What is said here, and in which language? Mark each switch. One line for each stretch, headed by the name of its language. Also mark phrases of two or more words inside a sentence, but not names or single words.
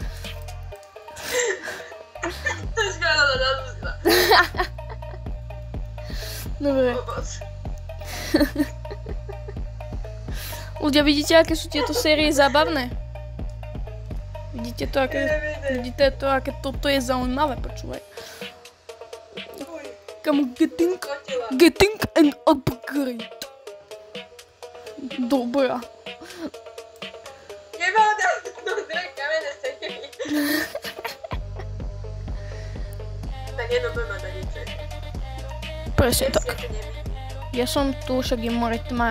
Slovak: Dobre. Ľudia, vidíte, aké sú tieto série zábavné? Vidíte to, aké toto je zaujímavé, počúvaj.
English: Come getting an upgrade.
Slovak: Dobrá. Nemám tam kamenné sekery. Tak jedno budeme na niečo. Presne tak. Ja to nevidím. Ja som tu, však je more tma.